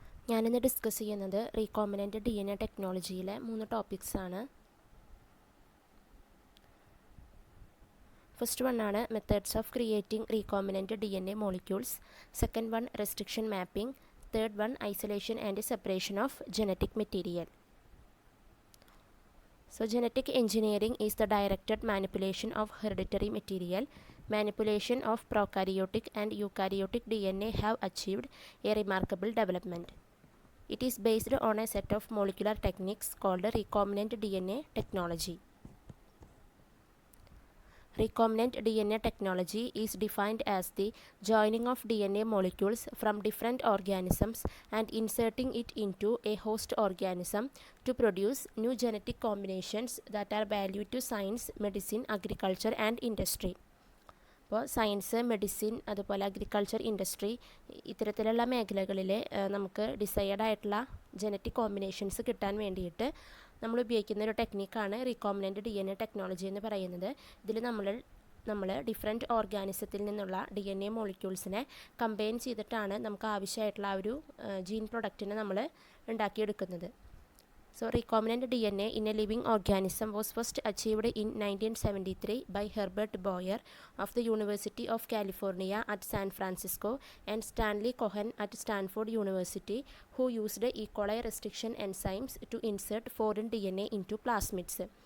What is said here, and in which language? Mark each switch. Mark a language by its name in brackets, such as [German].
[Malayalam] ഞാനിന്ന് ഡിസ്കസ് ചെയ്യുന്നത് recombinant DNA ടെക്നോളജിയിലെ 3 ടോപ്പിക്സാണ്. [English] First one ആണ് methods of creating recombinant DNA molecules. Second one restriction mapping. Third one isolation and separation of genetic material. So genetic engineering is the directed manipulation of hereditary material. Manipulation of prokaryotic and eukaryotic DNA have achieved a remarkable development. It is based on a set of molecular techniques called recombinant DNA technology. Recombinant DNA technology is defined as the joining of DNA molecules from different organisms and inserting it into a host organism to produce new genetic combinations that are valued to science, medicine, agriculture and industry. [Malayalam] അപ്പോൾ science, medicine, അതുപോലെ agriculture, industry ഇത്തരത്തിലുള്ള മേഖലകളിൽ നമുക്ക് decide ആയിട്ടുള്ള genetic combinations കിട്ടാൻ വേണ്ടിയിട്ട് നമ്മൾ ഉപയോഗിക്കുന്ന ഒരു ടെക്നിക്കാണ് റീകോമ്പിനൻ്റ് DNA ടെക്നോളജി എന്ന് പറയുന്നത്. ഇതിൽ നമ്മൾ ഡിഫറെൻറ്റ് ഓർഗാനിസത്തിൽ നിന്നുള്ള DNA മോളിക്യൂൾസിനെ കമ്പൈൻ ചെയ്തിട്ടാണ് നമുക്ക് ആവശ്യമായിട്ടുള്ള ആ ഒരു ജീൻ പ്രൊഡക്റ്റിനെ നമ്മൾ ഉണ്ടാക്കിയെടുക്കുന്നത്. [English] So recombinant DNA in a living organism was first achieved in 1973 by Herbert Boyer of the University of California at San Francisco and Stanley Cohen at Stanford University, who used E. coli restriction enzymes to insert foreign DNA into plasmids.